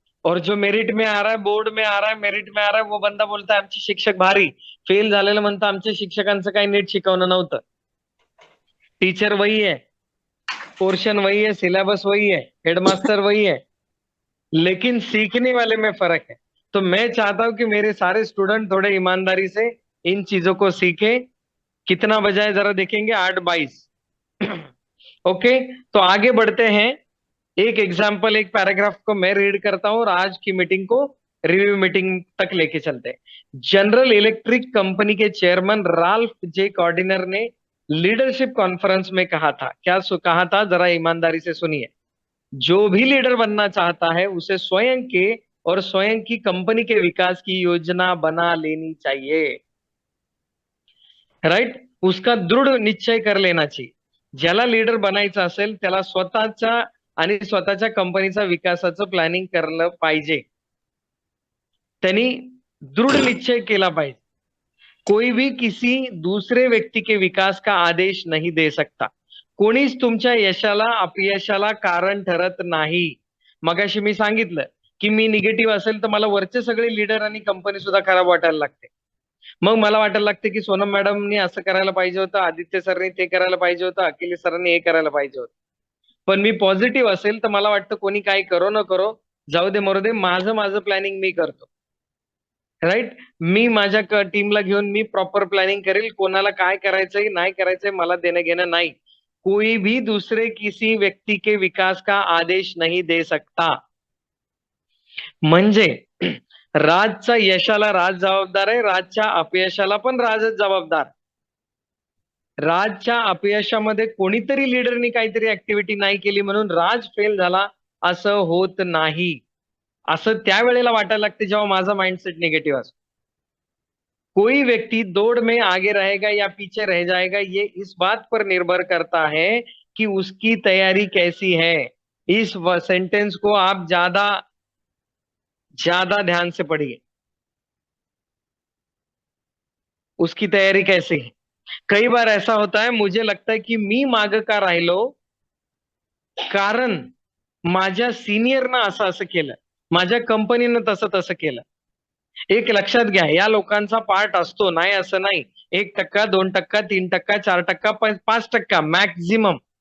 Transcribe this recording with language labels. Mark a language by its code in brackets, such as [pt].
[hi] और जो मेरिट में आ रहा है, बोर्ड में आ रहा है, मेरिट में आ रहा है, वो बंदा बोलता है [mr] आमचे शिक्षक भारी. फेल झालेलं म्हणतं आमच्या शिक्षकांचं काही नीट शिकवणं नव्हतं. [hi] टीचर वही है, पोर्शन वही है, सिलेबस वही है, हेडमास्टर वही है, लेकिन सीखने वाले में फर्क है. तो मैं चाहता हूं कि मेरे सारे स्टूडेंट थोड़े ईमानदारी से इन चीजों को सीखें. कितना बजा है जरा देखेंगे, 8:22. ओके, तो आगे बढ़ते हैं. एक एग्जाम्पल, एक पैराग्राफ को मैं रीड करता हूं और आज की मीटिंग को रिव्यू मीटिंग तक लेके चलते हैं. जनरल इलेक्ट्रिक कंपनी के चेयरमैन राल्फ जे कॉर्डिनर ने लीडरशिप कॉन्फ्रेंस में कहा था. क्या कहा था, जरा ईमानदारी से सुनिए. जो भी लीडर बनना चाहता है उसे स्वयं के और स्वयं की कंपनी के विकास की योजना बना लेनी चाहिए. राइट, उसका दृढ निश्चय कर लेना चाहिए. [mr] ज्याला लीडर बनायचं असेल त्याला स्वतःच्या आणि स्वतःच्या कंपनीचा विकासाचं प्लॅनिंग करलं पाहिजे. त्यांनी दृढ़ निश्चय केला पाहिजे. [hi] कोई भी किसी दूसरे व्यक्ति के विकास का आदेश नहीं दे सकता. [mr] कोणीच तुमच्या यशाला अपयशाला कारण ठरत नाही. मगाशी मी सांगितलं की मी निगेटिव्ह असेल तर मला वरचे सगळे लीडर आणि कंपनी सुद्धा खराब वाटायला लागते. मग मला वाटायला लागते की सोनम मॅडमनी असं करायला पाहिजे होतं, आदित्य सरनी ते करायला पाहिजे होतं, अखिलेश सरांनी हे करायला पाहिजे होतं. पण मी पॉझिटिव्ह असेल तर मला वाटतं कोणी काय करो न करो, जाऊ दे मरू दे, माझं प्लॅनिंग मी करतो. राईट, मी माझ्या टीमला घेऊन मी प्रॉपर प्लॅनिंग करेल. कोणाला काय करायचंय नाही करायचंय मला देणं घेणं नाही. [hi] कोई भी दूसरे किसी व्यक्ति के विकास का आदेश नहीं दे सकता. [mr] म्हणजे राजच्या यशाला राज जबाबदार आहे, राजच्या अपयशाला पण राजच जबाबदार. राजच्या अपयशामध्ये कोणीतरी लीडरनी काहीतरी ऍक्टिव्हिटी नाही केली म्हणून राज फेल झाला असं होत नाही. असं त्यावेळेला वाटायला लागते जेव्हा माझा माइंडसेट निगेटिव्ह असतो. [hi] कोई व्यक्ति दौड़ में आगे रहेगा या पीछे रह जाएगा ये इस बात पर निर्भर करता है कि उसकी तैयारी कैसी है. इस सेंटेंस को आप ज्यादा ध्यान से पढ़िए. उसकी तैयारी कैसी है. कई बार ऐसा होता है, मुझे लगता है की [mr] मी माग का राहिलो कारण माझ्या सिनियरनं असं केलं, माझ्या कंपनीनं तसं केलं. एक लक्षात घ्या, या लोकांचा पार्ट असतो, नाही असं नाही. 1%, 2%, 3%, 4%, 5% मॅक्झिमम.